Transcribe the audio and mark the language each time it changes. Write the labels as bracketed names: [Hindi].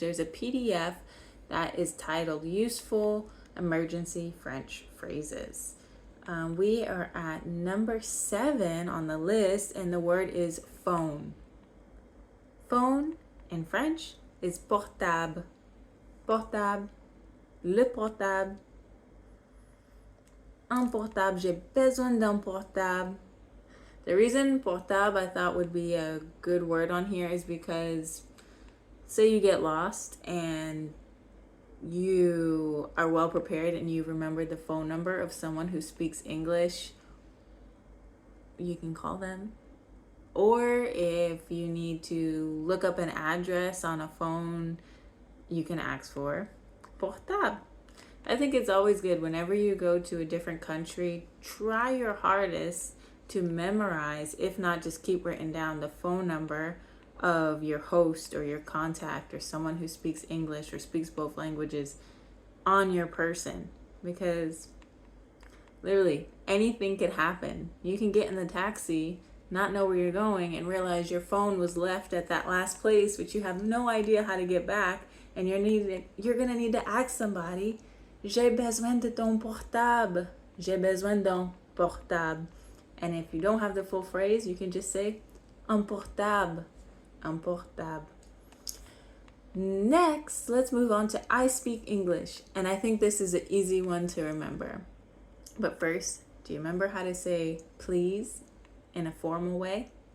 [English] There's a PDF that is titled Useful Emergency French Phrases. We are at number 7 on the list, and the word is phone. Phone in French is portable. [French] Portable, le portable. Un portable, j'ai besoin d'un portable. [English] The reason portable I thought would be a good word on here is because say you get lost and you are well prepared and you remember the phone number of someone who speaks English, you can call them. Or if you need to look up an address on a phone, you can ask for portable. I think it's always good whenever you go to a different country, try your hardest to memorize, if not just keep written down the phone number of your host or your contact or someone who speaks English or speaks both languages on your person, because literally anything could happen. You can get in the taxi, not know where you're going, and realize your phone was left at that last place, but you have no idea how to get back, and you're gonna need to ask somebody, [French] j'ai besoin de ton portable. J'ai besoin d'un portable. [English] And if you don't have the full phrase, you can just say [French] un portable. Un portable. [English] Next, let's move on to I speak English. And I think this is an easy one to remember. But first, do you remember how to say please in a formal way?